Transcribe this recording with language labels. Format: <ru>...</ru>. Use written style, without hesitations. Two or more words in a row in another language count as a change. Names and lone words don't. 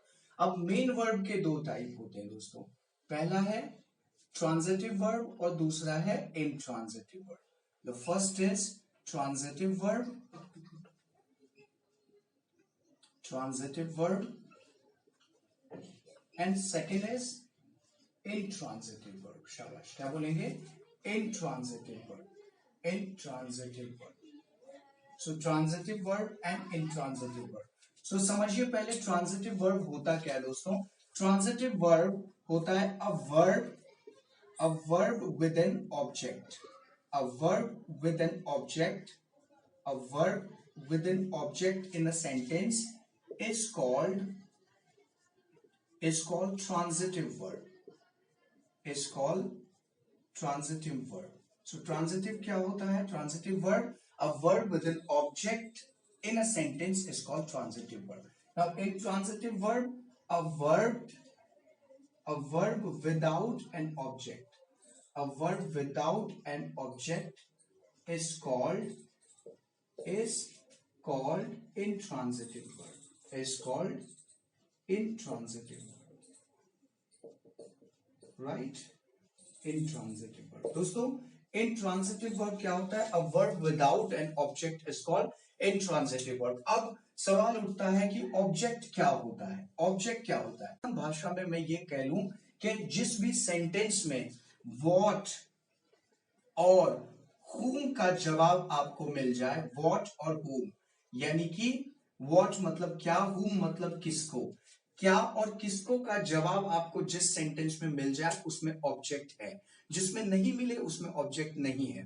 <hi>अब</hi> <en>main verb</en> <hi>के दो टाइप होते हैं दोस्तों, पहला है</hi> <en>transitive verb</en> <hi>और दूसरा है</hi> <en>intransitive verb. the first is transitive verb, and second is intransitive verb।</en> <hi>शाबाश, क्या बोलेंगे?</hi> <en>intransitive verb। So transitive verb and intransitive verb।</en> <hi>So समझिए पहले</hi> <en>transitive verb</en> <hi>होता क्या है दोस्तों।</hi> <en>transitive verb</en> <hi>होता है</hi> <en>a verb with an object, a verb with an object, a verb with an object in a sentence is called transitive verb, is called transitive verb।</en> <hi>So transitive क्या होता है?</hi> <en>Transitive verb, a verb with an object in a sentence is called transitive verb। Now intransitive verb, a verb without an object, a verb without an object is called intransitive verb, is called intransitive verb, right। intransitive verb।</en> <hi>दोस्तों</hi> <en>intransitive verb</en> <hi>क्या होता है?</hi> <en>A verb without an object is called intransitive verb।</en> <hi>अब सवाल उठता है कि ऑब्जेक्ट क्या होता है? ऑब्जेक्ट क्या होता है? भाषा में मैं ये कह लूं कि जिस भी सेंटेंस में what और whom का जवाब आपको मिल जाए, what और whom, यानी कि what मतलब क्या, whom मतलब किसको, क्या और किसको का जवाब आपको जिस सेंटेंस में मिल जाए उसमें ऑब्जेक्ट है, जिसमें नहीं मिले उसमें ऑब्जेक्ट नहीं है।</hi>